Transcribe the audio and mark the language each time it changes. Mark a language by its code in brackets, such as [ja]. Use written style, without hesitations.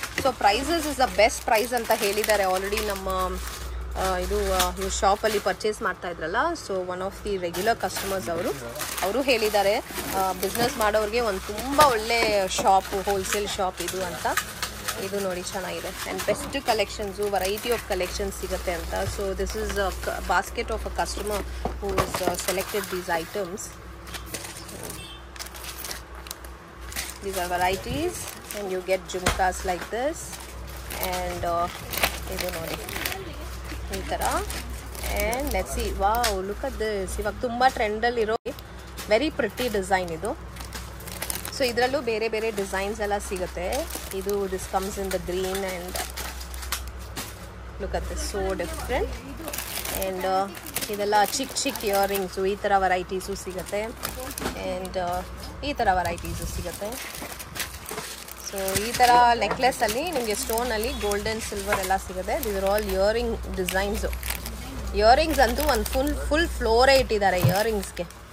[en] so prices is the best price [kn] ಅಂತ ಹೇಳಿದ್ದಾರೆ already. ನಮ್ಮ ಇದು ಶಾಪಲ್ಲಿ ಪರ್ಚೇಸ್ ಮಾಡ್ತಾ ಇದ್ರಲ್ಲ, [en] so one of the regular customers [kn] ಅವರು ಹೇಳಿದ್ದಾರೆ ಬಿಸ್ನೆಸ್ ಮಾಡೋರಿಗೆ ಒಂದು ತುಂಬ ಒಳ್ಳೆ ಶಾಪು, ಹೋಲ್ಸೇಲ್ ಶಾಪ್ ಇದು ಅಂತ. ಇದು ನೋಡಿ ಚೆನ್ನಾಗಿದೆ. [en] And best collections, variety of collections ಸಿಗುತ್ತೆ ಅಂತ. So this is basket of a customer who is selected these items. These are varieties and you get jhumkas like this. And [kn] idu nodi ee tara. [en] And let's see, wow, look at this. [kn] Ivag tumba trend alli iro very pretty design idu. [en] So [kn] idrallu bere bere designs ella sigutte. [en] Idu this comes in the green and look at this, so different. [kn] And ಇದೆಲ್ಲ ಚಿಕ್ಕ earrings, ಈ ಥರ varieties ಸಿಗುತ್ತೆ. And ಈ ಥರ varieties ಸಿಗುತ್ತೆ. So ಈ ಥರ ನೆಕ್ಲೆಸಲ್ಲಿ ನಿಮಗೆ ಸ್ಟೋನಲ್ಲಿ ಗೋಲ್ಡನ್ ಸಿಲ್ವರ್ ಎಲ್ಲ ಸಿಗುತ್ತೆ. [en] This are all earring designs. [kn] Earrings ಅಂತೂ ಒಂದು ಫುಲ್ ಫ್ಲೋರೇ ಇಟ್ಟಿದ್ದಾರೆ ಇಯರಿಂಗ್ಸ್ಗೆ.